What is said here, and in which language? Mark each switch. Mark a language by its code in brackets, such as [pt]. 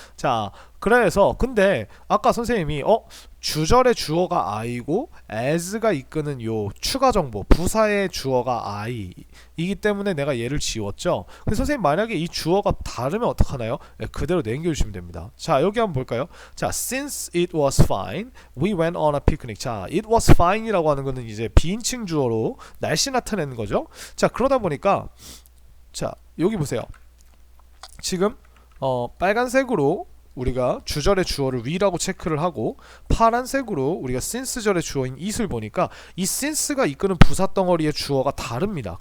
[ko] 자, 그래서 근데 아까 선생님이 주절의 주어가 I고 as가 이끄는 요 추가 정보 부사의 주어가 I이기 때문에 내가 얘를 지웠죠. 근데 선생님 만약에 이 주어가 다르면 어떡하나요? 그대로 남겨주시면 됩니다. 자, 여기 한번 볼까요? [en] 자, since it was fine, we went on a picnic. [ko] 자, [en] it was fine [ko] 이라고 하는 거는 이제 비인칭 주어로 날씨 나타내는 거죠. 자, 그러다 보니까 자, 여기 보세요. 지금 빨간색으로 우리가 주절의 주어를 we라고 체크를 하고 파란색으로 우리가 since절의 주어인 it을 보니까 이 since가 이끄는 부사 덩어리의 주어가 다릅니다.